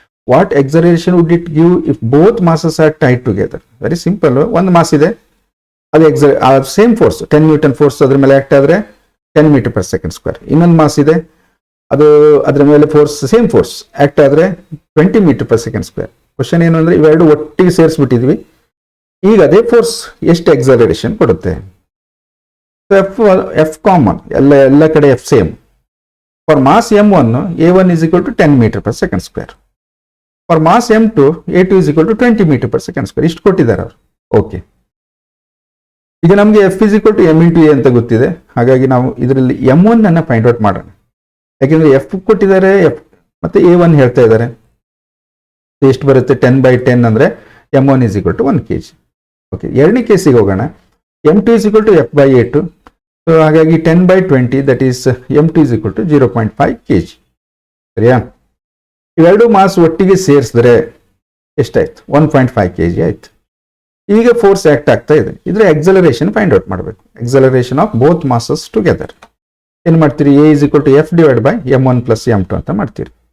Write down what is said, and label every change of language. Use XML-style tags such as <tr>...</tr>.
<en>What acceleration would it give if both masses are tied together? Very simple.</en> <kn>ಒಂದು mass ಇದೆ, ಅದು same force 10 Newton force ಅದ್ರ ಮೇಲೆ act ಆದರೆ 10 metre per second square. ಇನ್ನೊಂದು mass ಇದೆ, ಅದು ಅದರ ಮೇಲೆ ಫೋರ್ಸ್ ಸೇಮ್ ಫೋರ್ಸ್ ಆಕ್ಟ್ ಆದರೆ 20 metre per second square. Question ಏನು ಅಂದರೆ, ಇವೆರಡು ಒಟ್ಟಿಗೆ ಸೇರಿಸ್ಬಿಟ್ಟಿದ್ವಿ. ಈಗ ಅದೇ ಫೋರ್ಸ್ ಎಷ್ಟು ಎಕ್ಸಲರೇಷನ್ ಕೊಡುತ್ತೆ. ಎಫ್ ಕಾಮನ್, ಎಲ್ಲ ಕಡೆ F same.</kn> <en>For mass m1 a1 is equal to 10 metre per second square. For mass m2 a2 is equal to 20 metre per second square.</en> <kn>ಇಷ್ಟು ಕೊಟ್ಟಿದ್ದಾರೆ ಅವರು. ಓಕೆ, ಈಗ ನಮಗೆ</kn> <en>F is equal to M into A</en> <kn>ಅಂತ ಗೊತ್ತಿದೆ. ಹಾಗಾಗಿ ನಾವು ಇದರಲ್ಲಿ m1 ಅನ್ನ ಫೈಂಡ್ ಔಟ್ ಮಾಡೋಣ. ಯಾಕೆಂದ್ರೆ ಎಫ್ ಕೊಟ್ಟಿದ್ದಾರೆ, ಎಫ್ ಮತ್ತೆ a1 ಹೇಳ್ತಾ ಇದ್ದಾರೆ. ಎಷ್ಟು ಬರುತ್ತೆ, 10/10 ಅಂದರೆ</kn> <en>m1 is equal to 1 kg.</en> <kn>Okay, ಎರಡನೇ ಕೇಸಿಗೆ ಹೋಗೋಣ.</kn> <en>m2 is equal to f/a2.</en> <kn>So ಹಾಗಾಗಿ 10/20</kn> <en>That is m2 is equal to 0.5 kg.</en> <kn>ಸರಿಯಾ? ಇವೆರಡು ಮಾಸ್ ಒಟ್ಟಿಗೆ ಸೇರಿಸಿದ್ರೆ ಎಷ್ಟಾಯ್ತು, 1.5 kg ಆಯ್ತು. ಈಗ ಫೋರ್ಸ್ ಆಕ್ಟ್ ಆಗ್ತಾ ಇದೆ. ಇದ್ರ ಎಕ್ಸಲರೇಷನ್ ಫೈಂಡ್ ಔಟ್ ಮಾಡಬೇಕು.</kn> <en>acceleration of both masses together</en> <kn>ಏನ್ ಮಾಡ್ತೀರಿ,</kn> <en>a is equal to f divided by m1 plus m2</en> <kn>ಅಂತ ಮಾಡ್ತೀರಿ.</kn>